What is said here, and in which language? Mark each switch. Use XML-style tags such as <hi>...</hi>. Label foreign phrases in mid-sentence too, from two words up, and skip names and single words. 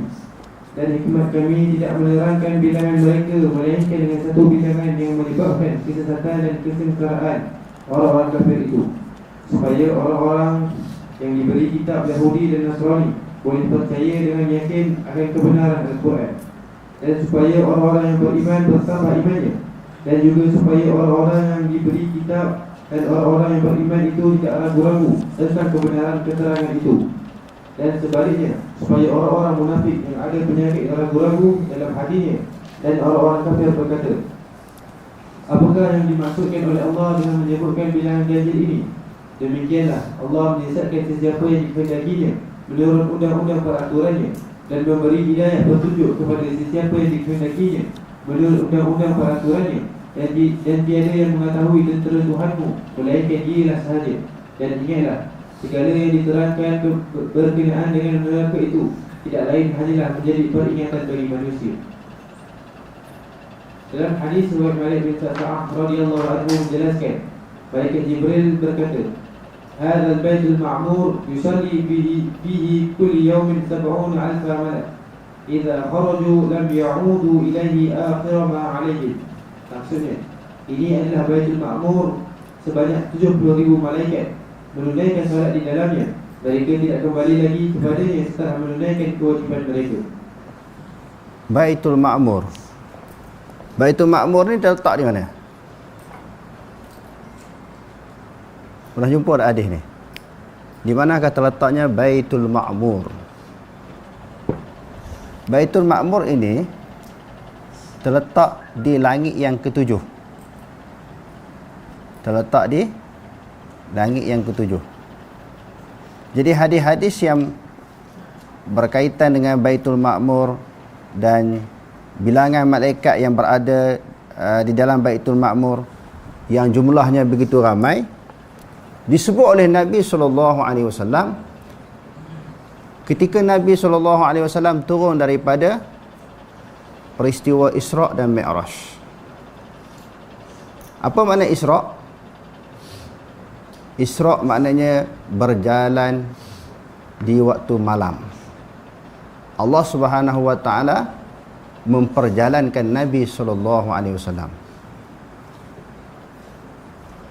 <ms>Dan hikmat kami tidak menerangkan bilangan mereka melainkan dengan satu bilangan yang menyebabkan kesesatan dan kesengkaraan orang-orang kafir itu, supaya orang-orang yang diberi kitab Yahudi dan Nasrani boleh percaya dengan yakin akan kebenaran Al-Quran, dan supaya orang-orang yang beriman bertambah imannya, dan juga supaya orang-orang yang diberi kitab dan orang-orang yang beriman itu tidak ragu-ragu tentang kebenaran keterangan itu. Dan sebaliknya, supaya orang-orang munafik yang ada penyakit ragu-ragu dalam hatinya dan orang-orang kafir berkata, apakah yang dimaksudkan oleh Allah dengan menyebutkan bilangan ganjil ini? Demikianlah Allah menyesatkan sesiapa yang dikehendakinya menurut undang-undang peraturannya, dan memberi hidayah petunjuk kepada sesiapa yang dikehendakinya menurut undang-undang peraturannya. Dan tiada yang mengetahui tentera Tuhanmu melainkan Dialah sahaja. Dan ingatlah, segala yang diterangkan berkenaan dengan neraka itu tidak lain hanyalah menjadi peringatan bagi manusia. Dalam hadis riwayat Malik bin Sa'ad</ms> <ar>رضي الله عنه</ar> <ms>menjelaskan, malaikat Jibril berkata,</ms> <ar>"هذا البيت المعمور يصلي فيه كل يوم 70,000 ملك. إذا خرجوا لم يعودوا إليه آخر ما عليهم."</ar> <ms>Maksudnya, ini adalah Baitul Ma'mur sebanyak 70,000 malaikat menunaikan solat di dalamnya. Mereka tidak kembali lagi kepadanya setelah menunaikan kewajipan mereka. Baitul Ma'mur. Baitul Ma'mur ni terletak di mana? Pernah jumpa ada hadis ni? Di manakah terletaknya Baitul Ma'mur? Baitul Ma'mur ini terletak di langit yang ketujuh. Terletak di langit yang ketujuh. Jadi hadis-hadis yang berkaitan dengan Baitul Ma'mur dan bilangan malaikat yang berada di dalam Baitul Ma'mur yang jumlahnya begitu ramai, disebut oleh Nabi SAW ketika Nabi SAW turun daripada peristiwa Isra' dan Mi'raj. Apa makna Isra'? Isra' maknanya berjalan di waktu malam. Allah</ms> <ar>سبحانه وتعالى</ar> <ms>memperjalankan Nabi SAW.</ms>